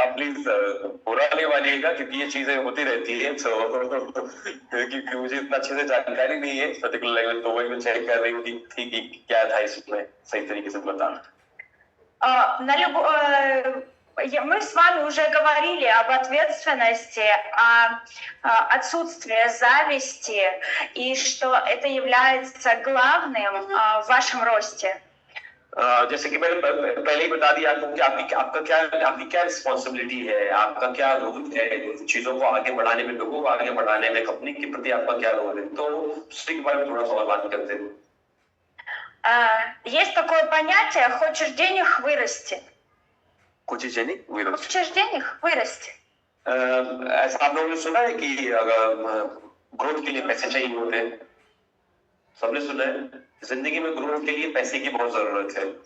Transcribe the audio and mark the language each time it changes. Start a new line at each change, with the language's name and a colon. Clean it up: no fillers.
Hindi: आप प्लीज बुरा नहीं मानिएगा क्योंकि ये चीजें होती रहती है, क्योंकि मुझे इतना अच्छे से जानकारी नहीं है पर्टिकुलर लैंग्वेज, तो वही मैं चेक कर रही थी कि क्या था इसमें सही तरीके से बताना।
Russian: Мы с вами уже говорили об ответственности, о отсутствии зависти, и что это является главным в вашем росте.
Hindi: जैसे कि मैंने पहले ही बता दिया आपको कि आपकी क्या रिस्पॉन्सिबिलिटी है, आपका क्या रोल है चीजों को आगे बढ़ाने में, लोगों को आगे बढ़ाने में, कंपनी के प्रति आपका क्या रोल है, तो उसके बारे में थोड़ा सा और बात करते हैं।
Russian: Есть такое понятие «хочешь денег – вырасти». Хочешь денег – вырасти. Хочешь денег – вырасти.
Hindi: ऐसा आप लोगों ने सुना है कि ग्रोथ के लिए पैसे चाहिए होते हैं? सबने सुना है? जिंदगी में ग्रोथ के लिए पैसे की बहुत जरूरत है।